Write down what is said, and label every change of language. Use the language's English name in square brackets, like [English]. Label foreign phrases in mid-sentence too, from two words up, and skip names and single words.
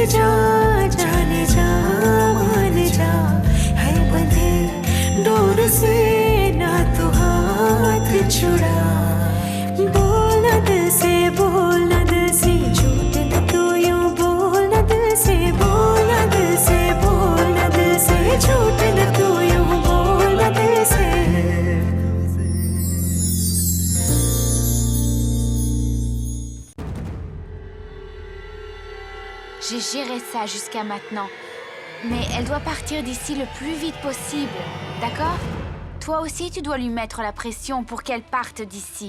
[Hindi] जा जाने जा मान जा है बंधे डोर से ना तू हाथ छुड़ा बोल न दिल से बोल न दिल से झूठ न तू यूं बोल न दिल से बोल न दिल से बोल न दिल से झूठ न तू यूं बोल न दिल से [French] J'ai géré ça jusqu'à maintenant. Mais elle doit partir d'ici le plus vite possible, d'accord? Toi aussi, tu dois lui mettre la pression pour qu'elle parte d'ici.